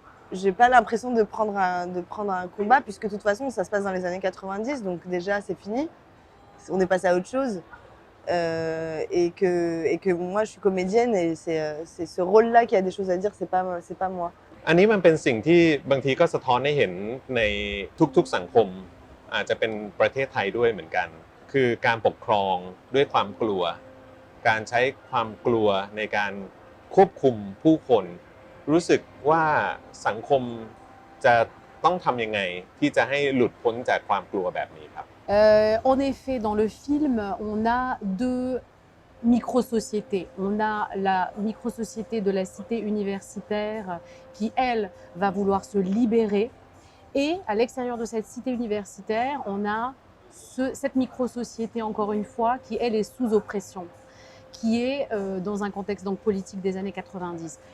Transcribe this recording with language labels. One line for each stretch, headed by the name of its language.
French: J'ai pas l'impression de prendre un combat puisque de toute façon, ça se passe dans les années 90, donc déjà, c'est fini. On est passé à autre chose et que moi je suis comédienne et c'est ce rôle-là qui a des choses à dire, c'est pas moi.
Thai: อันนี้มันเป็นสิ่งที่บางทีก็สะท้อนให้เห็นในทุกๆสังคมอาจจะเป็นประเทศไทยด้วยเหมือนกันคือการปกครองด้วยความกลัวการใช้ความกลัวในการควบคุมผู้คนรู้สึกว่าสังคมจะต้องทำยังไงที่จะให้หลุดพ้นจากความกลัวแบบนี้ครับ
French: En effet, dans le film, on a deux micro-sociétés. On a la micro-société de la cité universitaire qui, elle, va vouloir se libérer. Et à l'extérieur de cette cité universitaire, on a cette micro-société, encore une fois, qui, elle, est sous oppression, qui est dans un contexte donc, politique des années 90.